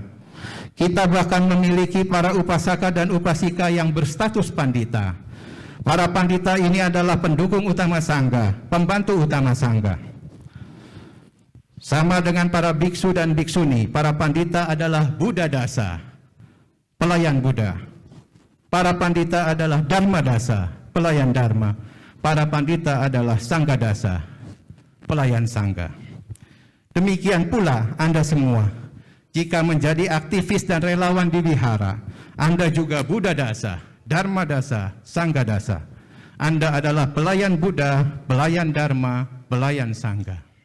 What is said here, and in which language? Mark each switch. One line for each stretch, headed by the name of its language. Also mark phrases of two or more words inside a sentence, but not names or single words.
Indonesian: Kita bahkan memiliki para upasaka dan upasika yang berstatus pandita. Para pandita ini adalah pendukung utama sangga, pembantu utama sangga. Sama dengan para biksu dan biksuni, para pandita adalah Buddha dasa, pelayan Buddha. Para pandita adalah Dharma dasa, pelayan Dharma. Para pandita adalah Sangga dasa, pelayan Sangga. Demikian pula Anda semua, jika menjadi aktivis dan relawan di wihara, Anda juga Buddha dasa, Dharma dasa, Sangga dasa. Anda adalah pelayan Buddha, pelayan Dharma, pelayan Sangga.